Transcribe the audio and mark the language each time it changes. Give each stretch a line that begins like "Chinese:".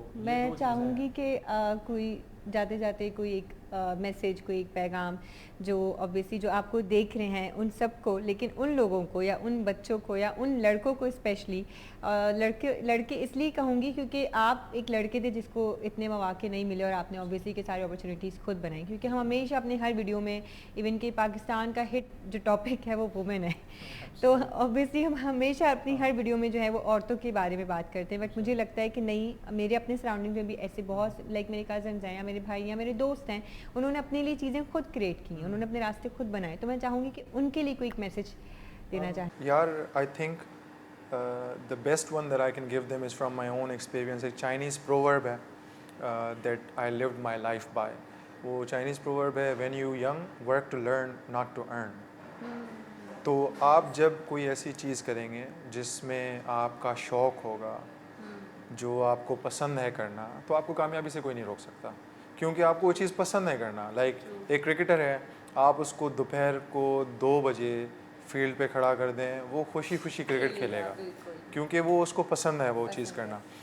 Urdu: میں چاہوں گی کہ کوئی جاتے جاتے کوئی ایک میسیج، کوئی ایک پیغام جو اوبویسلی جو آپ کو دیکھ رہے ہیں ان سب کو، لیکن ان لوگوں کو یا ان بچوں کو یا ان لڑکوں کو اسپیشلی، لڑکے اس لیے کہوں گی کیونکہ آپ ایک لڑکے تھے جس کو اتنے مواقع نہیں ملے اور آپ نے اوبویسلی کہ ساری اپرچونیٹیز خود بنائی، کیونکہ ہم ہمیشہ اپنے ہر ویڈیو میں ایون کہ پاکستان کا ہٹ جو ٹاپک ہے وہ وومن ہے، تو اوبویسلی ہم ہمیشہ اپنی ہر ویڈیو میں جو ہے وہ عورتوں کے بارے میں بات کرتے ہیں. بٹ مجھے لگتا ہے کہ نہیں، میرے اپنے سراؤنڈنگ میں بھی ایسے بہت لائک میرے کزنز ہیں یا میرے بھائی یا میرے دوست ہیں، انہوں نے اپنے لیے چیزیں خود کریٹ کی، انہوں نے اپنے راستے خود بنائے. تو میں چاہوں گی کہ ان کے لیے کوئی ایک میسیج دینا چاہیں.
English: یار I think the best one that I can give them is from my own experience.
Urdu: ایک چائنیز proverb ہے
English: that I lived my life by.
Urdu: وہ چائنیز proverb ہے
English: when you young work to learn not to earn.
Urdu: تو آپ جب کوئی ایسی چیز کریں گے جس میں آپ کا شوق ہوگا، جو آپ کو پسند ہے کرنا، تو آپ کو کامیابی سے کوئی نہیں روک سکتا، کیونکہ آپ کو وہ چیز پسند ہے کرنا. لائک ایک کرکٹر ہے، آپ اس کو دوپہر کو 2 بجے فیلڈ پہ کھڑا کر دیں، وہ خوشی خوشی کرکٹ کھیلے گا کیونکہ وہ اس کو پسند ہے وہ چیز کرنا.